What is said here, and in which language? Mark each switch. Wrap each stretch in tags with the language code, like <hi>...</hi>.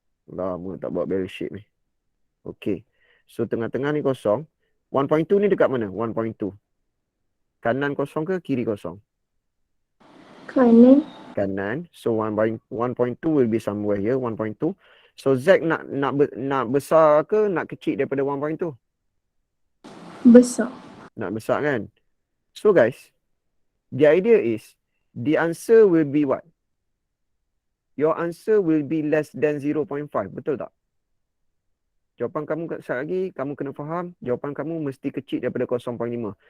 <ms>Lama tak buat bell shape ni. Okay. So tengah-tengah ni kosong. 1.2 ni dekat mana? 1.2. Kanan kosong ke kiri kosong? Kanan. Kanan.</ms> <en>So 1.2 will be somewhere here. 1.2.</en> <ms>So Z nak besar ke nak kecil daripada 1.2? Besar. Nak besar kan?</ms> <en>So guys, the idea is the answer will be what? Your answer will be less than 0.5.</en> <ms>Betul tak? Jawapan kamu sekali lagi, kamu kena faham, jawapan kamu mesti kecil daripada 0.5.</ms>